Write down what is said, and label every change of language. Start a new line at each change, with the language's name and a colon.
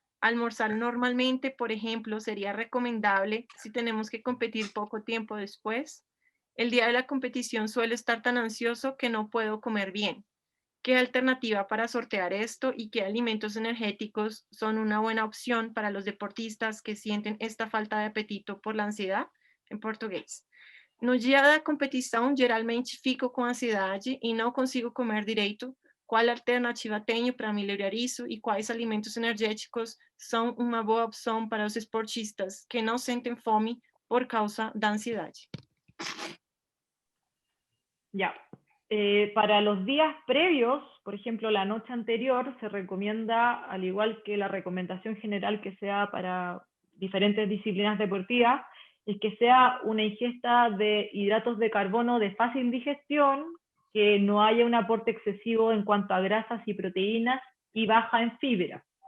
Spanish: Almorzar normalmente, por ejemplo, sería recomendable si tenemos que competir poco tiempo después. El día de la competición suelo estar tan ansioso que no puedo comer bien. ¿Qué alternativa para sortear esto y qué alimentos energéticos son una buena opción para los deportistas que sienten esta falta de apetito por la ansiedad? En português.
Portuguese: No dia da competição, geralmente fico com ansiedade e não consigo comer direito. Qual alternativa tenho para melhorar isso e quais alimentos energéticos são uma boa opção para os esportistas que não sentem fome por causa da ansiedade?
Spanish: Ya. Para los días previos, por ejemplo, la noche anterior, se recomienda, al igual que la recomendación general que sea para diferentes disciplinas deportivas, es que sea una ingesta de hidratos de carbono de fácil digestión, que no haya un aporte excesivo en cuanto a grasas y proteínas y baja en fibra.